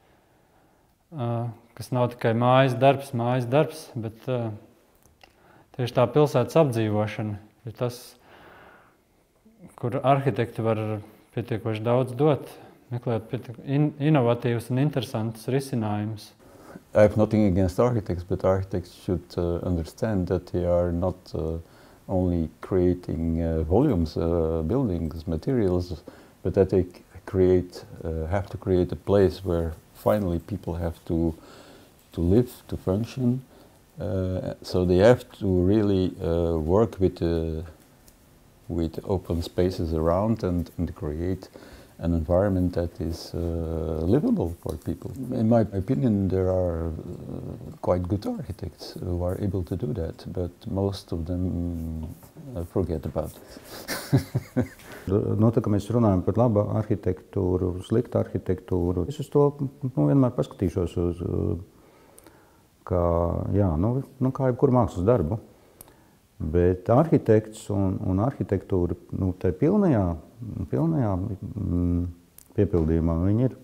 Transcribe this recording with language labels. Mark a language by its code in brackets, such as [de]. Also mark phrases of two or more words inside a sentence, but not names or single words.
[lv] kas nav tikai mājas darbs, bet tieši tā pilsētas apdzīvošana ir tas, kur arhitekti var pietiekoši daudz dot, meklēt inovatīvus un interesantus risinājumus. [en] I have nothing against architects, but architects should understand that they are not only creating volumes, buildings, materials, but that they have to create a place where finally people have to live, to function. So they have to really work with open spaces around and create an environment that is livable for people. In my opinion, there are quite good architects who are able to do that, but most of them forget about it. [lv] Tā kā mēs runājam par labu arhitektūru, sliktu arhitektūru, es uz to vienmēr paskatīšos uz kā jebkuru mākslas darbu. Bet arhitekts un arhitektūra tā pilnajā piepildījumā viņi ir.